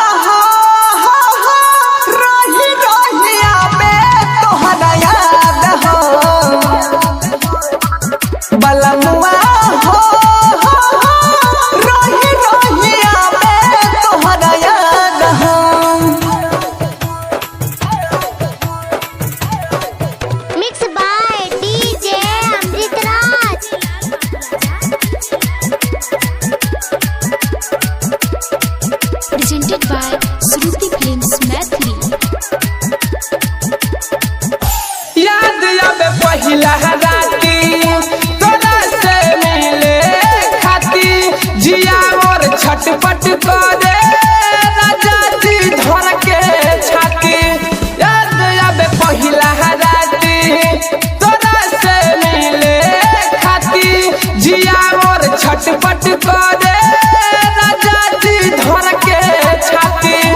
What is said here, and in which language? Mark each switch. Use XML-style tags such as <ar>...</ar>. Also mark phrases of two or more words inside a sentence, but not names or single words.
<bho>रोही रोहिया में तोहरा याद हो बलमुआ रोही रोहिया में तोहरा याद हो</bho> <en>Mixed by DJ Amrit Raj. Presented by Shruti Films Mathli.</en> <bho>याद आवे पहिला राती तोरा से मिले खाती जिया और छटपट करे राजा जी धर के छाती याद आवे पहिला राती तोरा से मिले खाती जिया और छटपट करे राजा जी धर के छाती</bho>